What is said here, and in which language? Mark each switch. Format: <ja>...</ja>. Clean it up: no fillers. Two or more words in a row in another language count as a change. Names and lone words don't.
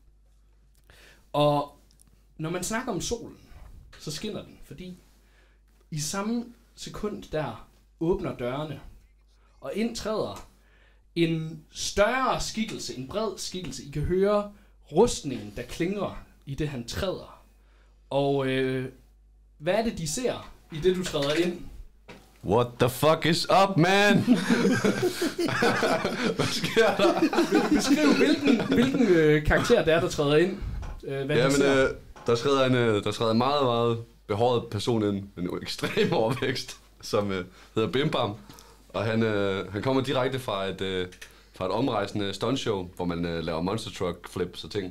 <da>Og når man snakker om solen, så skinner den, fordi i samme sekund der åbner dørene, og ind træder en større skikkelse, en bred skikkelse. I kan høre rustningen, der klinger i det, han træder. Og hvad er det, de ser, i det, du træder ind?</da> <en>What the fuck is up,</en> <da>man? Hvad sker der? Vil du beskrive, hvilken karakter det er, der træder ind? Der træder en meget, meget behåret person ind, en ekstrem overvækst, som hedder Bim Bam. Og han kommer direkte fra et omrejsende stuntshow, hvor man laver</da> <en>monster truck flips</en> <da>og ting.</da>